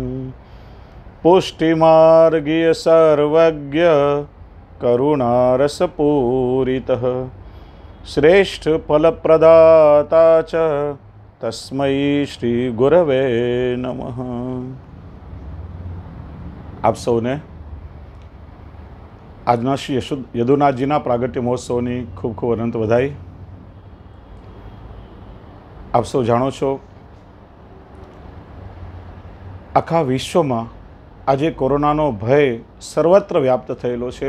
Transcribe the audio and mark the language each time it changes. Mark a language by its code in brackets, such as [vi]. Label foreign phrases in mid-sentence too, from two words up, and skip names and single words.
[sa] पुष्टिमार्गीय सर्वज्ञ करुणारसपूरितः श्रेष्ठ फलप्रदाता च तस्मै श्री गुरवे नमः। [gu] આપ સૌને આજના શ્રી યદુનાથજીના પ્રાગટ્ય મહોત્સવની ખૂબ ખૂબ અનંત વધાઈ। આપ સૌ જાણો છો, આખા વિશ્વમાં આજે કોરોનાનો ભય સર્વત્ર વ્યાપ્ત થયેલો છે।